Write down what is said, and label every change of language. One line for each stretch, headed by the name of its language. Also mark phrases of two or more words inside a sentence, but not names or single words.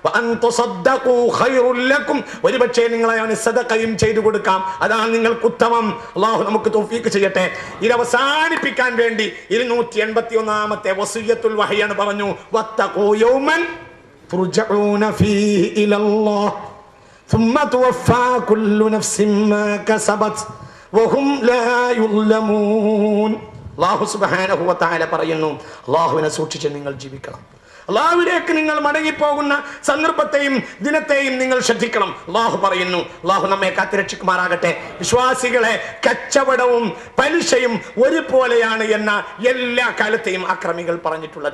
Malayalam: ഒരുപക്ഷെ നിങ്ങൾ അവന് സദഖയും ചെയ്തു കൊടുക്കാം, അതാണ് നിങ്ങൾക്ക് ഉത്തമം. അല്ലാഹു നമുക്ക് തൗഫീഖ് ചെയ്യട്ടെ. ഇത് അവസാനിപ്പിക്കാൻ വേണ്ടി 281-ാമത്തെ വസിയ്യത്തുൽ വഹയാണ് പറഞ്ഞു,
Arabic: واتقوا يوما ترجعون فيه إلى الله ثم توفى كل نفس ما كسبت وهم لا يظلمون. الله سبحانه وتعالى
Malayalam: പറയുന്നു, അല്ലാഹുവിനെ സൂക്ഷിച്ച് നിങ്ങൾ ജീവിക്കണം. അള്ളാഹുവിലേക്ക് നിങ്ങൾ മടങ്ങിപ്പോകുന്ന സന്ദർഭത്തെയും ദിനത്തെയും നിങ്ങൾ ശ്രദ്ധിക്കണം. അള്ളാഹു പറയുന്നു, അള്ളാഹു നമ്മെ കാത്തുരക്ഷിക്കുമാറാകട്ടെ. വിശ്വാസികളെ കച്ചവടവും പലിശയും ഒരുപോലെയാണ് എന്ന എല്ലാ കാലത്തെയും അക്രമികൾ പറഞ്ഞിട്ടുള്ളത്.